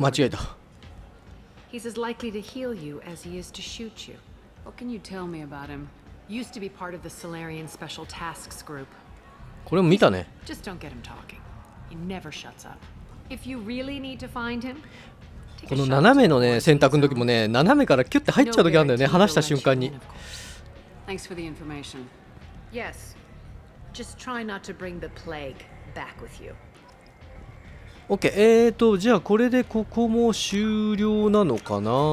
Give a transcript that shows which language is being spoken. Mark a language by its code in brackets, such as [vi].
[ja] 間違えた。 [en] He's as likely to heal you as he is to shoot you. What can you tell me about him? Used to be part of the Solarian Special Tasks Group. [ja] これも見たね。 [en] Just don't get him talking. He never shuts up. If you really need to find him, [ja] この斜めのね選択の時もね、斜めからキュッて入っちゃう時あるんだよね、話した瞬間に。 [en] Thanks for the information. Yes. Just try not to bring the plague back with you. OK。 [ja] じゃあこれでここも終了なのかな。